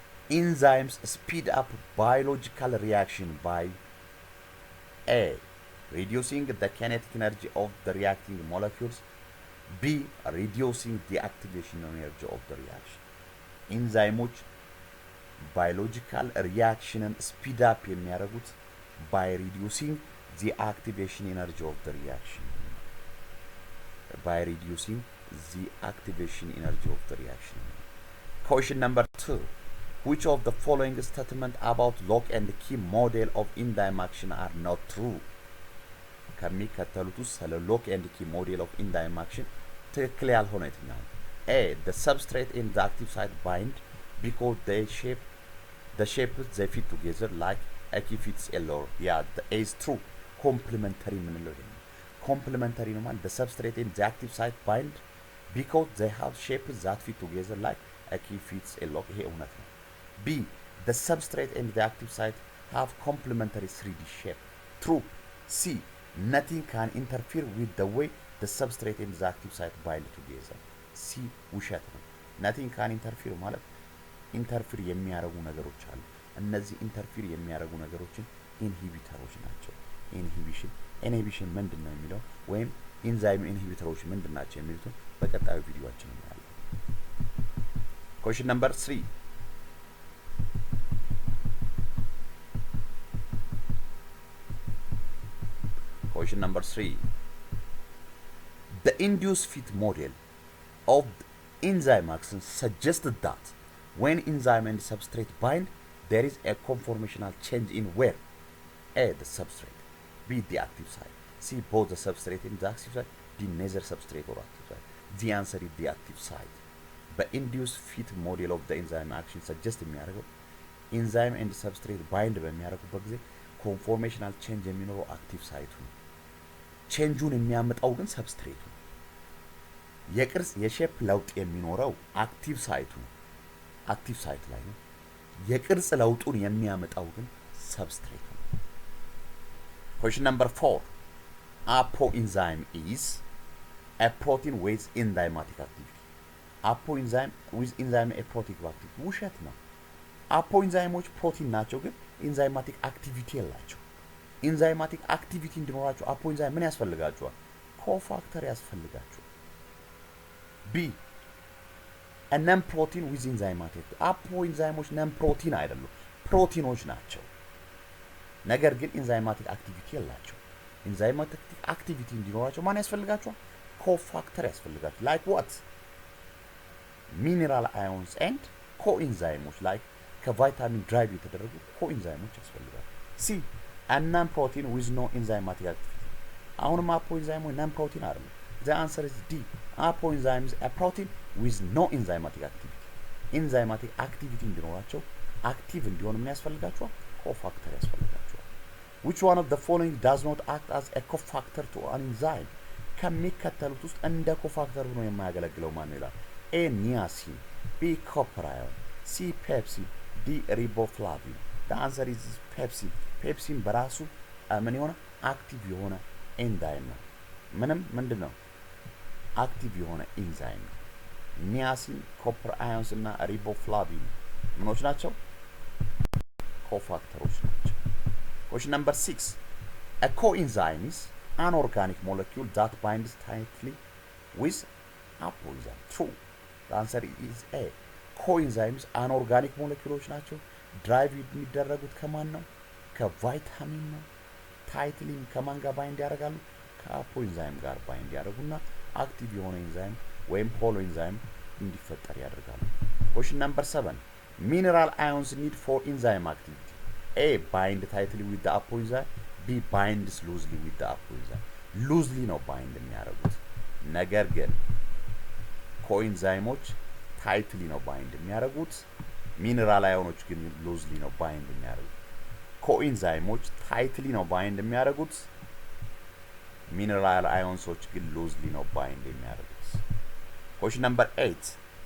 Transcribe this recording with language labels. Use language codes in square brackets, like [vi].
[en] Enzymes speed up biological reaction by A. Reducing the kinetic energy of the reacting molecules. B. Reducing the activation energy of the reaction. [am] ኢንዛይሞች ባዮሎጂካል ሪያክሽንን ስፒድ አፕ የሚያደርጉት [en] by reducing the activation energy of the reaction. By reducing the activation energy of the reaction. Question number 2. Which of the following statements about lock and key model of enzyme action are not true? [am] ከሚከተሉት ውስጥ ስለ [en] lock and key model of enzyme action [am] ትክክል ያልሆነ የትኛው? A. [en] The substrate and the active site bind because they they fit together like a key fits a lore. Yeah, the A is true. Complementary [am] ምንለው ይሄ ነው። [en] Complementary ነው ማለት the substrate and the active site bind because they have shapes that fit together like a key fits a lock. [am] ይሄ እውነት ነው። [en] B. The substrate and the active site have complementary 3D shape. True. C. Nothing can interfere with the way the substrate and the active site bind together. C. [am] ውሸት ነው። Nothing can interfere ማለት ኢንተርፊር የሚያደርጉ ነገሮች አሉ። እነዚህ ኢንተርፊር የሚያደርጉ ነገሮችን ኢንሂቢተሮች ናቸው። ኢንሂቢሽን ምንድን ነው የሚለው ወይም ኢንዛይም ኢንሂቢተሮች ምንድን ናቸው የሚሉትን በቀጣዩ ቪዲዮአችን እናያለን። [en] Question number 3. Question number 3. The induced fit model of enzyme action suggested that when enzyme and substrate bind, there is a conformational change in where? A. The substrate. B. The active site. C. Both the substrate and the active site. D. Neither substrate or active site. The answer is the active site. The induced fit model of the enzyme action suggests የሚያደርገው enzyme and substrate bind [am] በሚያደርጉበት ጊዜ conformational change የሚኖረው active site ነው። ቼንጁን የሚያመጣው ግን ሰብስትሬቱ ነው። የቅርጽ የሼፕ ለውጥ የሚኖረው active site ነው። active site ላይ ነው። የቅርጽ ለውጡን የሚያመጣው ግን ሰብስትሬት ነው። [en] Question number 4. Apoenzyme is a protein with enzymatic activity. Apoenzyme with enzymatic activity [am] ውሸት ነው። አፖኢንዛይሞች ፕሮቲን ናቸው ግን ኢንዛይማቲክ አክቲቪቲ የላቸው። ኢንዛይማቲክ አክቲቪቲ እንዲኖራቸው አፖኢንዛይም ምን ያስፈልጋቸዋል? ኮፋክተር ያስፈልጋቸዋል። B. [en] a non protein with enzymatic [am] አፖኢንዛይሞች ነን ፕሮቲን አይደሉም፣ ፕሮቲኖች ናቸው። ነገር ግን ኢንዛይማቲክ አክቲቪቲ የላቸው። ኢንዛይማቲክ አክቲቪቲ እንዲኖራቸው ማን ያስፈልጋቸዋል? ኮፋክተር ያስፈልጋቸዋል። [en] like what? mineral ions and coenzymes like [am] ከቫይታሚን ድራይቭ የተደረጉ ኮኤንዛይሞች ያስፈልጋሉ። C. [en] a non protein with no enzymatic activity. [am] አሁንም አፖኢንዛይሞች ነን ፕሮቲን አይደሉም። [en] The answer is D. Apoenzymes a protein with no enzymatic activity. [am] Enzymatic activity እንዲኖራቸው አክቲቭ እንዲሆን ምን ያስፈልጋቸዋል? ኮፋክተር ያስፈልጋቸዋል። [en] Which one of the following does not act as a cofactor to an enzyme? [am] ከሚከተሉት ውስጥ እንደ ኮፋክተር ሆኖ የማያገለግለው ማን ይላል? [en] A. niacin. B. copper ion. C. pepsin. D. riboflavin. The answer is pepsin. [am] ፔፕሲን በራሱ ምን የሆነ አክቲቭ የሆነ ኤንዛይም ነው። ምንድን ነው? አክቲቭ የሆነ ኤንዛይም ነው። ኒያሲን፣ ኮፐር አዮንስ እና ሪቦፍላቪን ምኖች ናቸው? ኮፋክተሮች ናቸው። [en] Question number 6. A coenzyme is an organic molecule that binds tightly with apoenzyme. True. The answer is A. coenzymes anorganic molecules [am] ናቸው። ድራይቭ የሚደረጉት ከማን ነው? ከቫይታሚን ነው። tightly ከማን ጋር ባይንድ ያደርጋሉ? ከአፖኢንዛይም ጋር ባይንድ ያደርጉና አክቲቭ የሆነ ኤንዛይም ወይም ሆሎ ኤንዛይም እንዲፈጠር ያደርጋሉ። [en] Question number 7. Mineral ions need for enzyme activity. A. bind tightly with the apoenzyme. B. binds loosely with the apoenzyme. [am] loosely ነው ባይንድ የሚያደርጉት። ነገር ግን ኮኤንዛይሞች tightly ነው ባይንድ የሚያደርጉት። ሚነራል አዮኖች ግን loosely ነው ባይንድ የሚያደርጉት። ኮኤንዛይሞች tightly ነው ባይንድ የሚያደርጉት። mineral ions ግን loosely ነው bind የሚያደርጉት። [en] Question number 8.